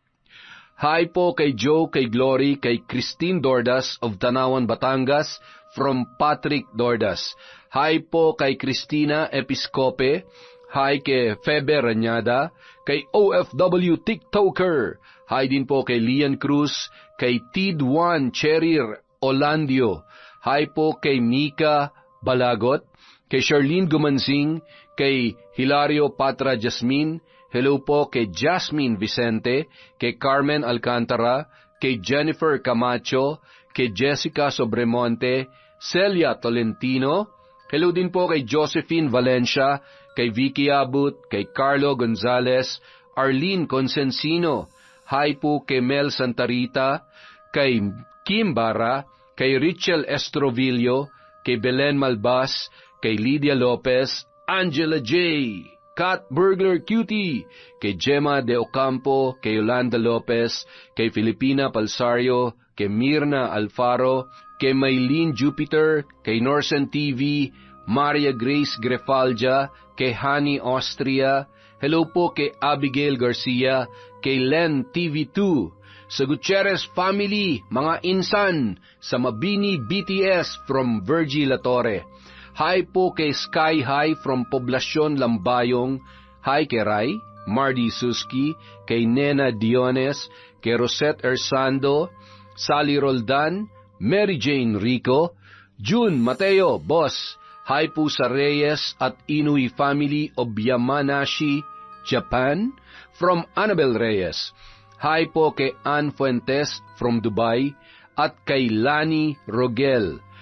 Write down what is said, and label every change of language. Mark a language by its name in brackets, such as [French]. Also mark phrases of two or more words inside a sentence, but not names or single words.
[Filipino] Hi po kay Joe, kay Glory, kay Christine Dordas [English] of Tanawan, Batangas, from [Filipino] Patrick Dordas. Hi po kay Cristina Episcope. Hi kay Febe Ranyada, kay OFW TikToker. Hi din po kay Lian Cruz, kay Tid1 Cherir Olandio. Hi po kay Mika Balagot, kay Charlene Gumansing, kay Hilario Patra Jasmine. Hello po kay Jasmine Vicente, kay Carmen Alcantara, kay Jennifer Camacho, kay Jessica Sobremonte, Celia Tolentino. Hello din po kay Josephine Valencia, kay Vicky Abut, kay Carlo Gonzalez, Arlene Consensino. Hi po kay Mel Santarita, kay Kim Barra, kay Richel Estrovillo, kay Belen Malbas, kay Lydia Lopez, Angela J., Kat Burglar Cutie, kay Gemma De Ocampo, kay Yolanda Lopez, kay Filipina Palsario, kay Mirna Alfaro, kay Maylene Jupiter, kay Norsen TV, Maria Grace Grefalja, kay Hani Austria. Hello po kay Abigail Garcia, kay Len TV2, sa Gutierrez family, mga insan, sa Mabini BTS from Virgie Latorre. Hi po kay Sky High from Poblacion Lambayong. Hi kay Rai, Mardy Suski, kay Nena Diones, kay Rosette Ersando, Sally Roldan, Mary Jane Rico, June Mateo, Boss. Hi po sa Reyes at Inui [English] family of Yamanashi, Japan, from [Filipino] Annabel Reyes. Hi po kay Ann Fuentes from Dubai, at kay Lani Rogel.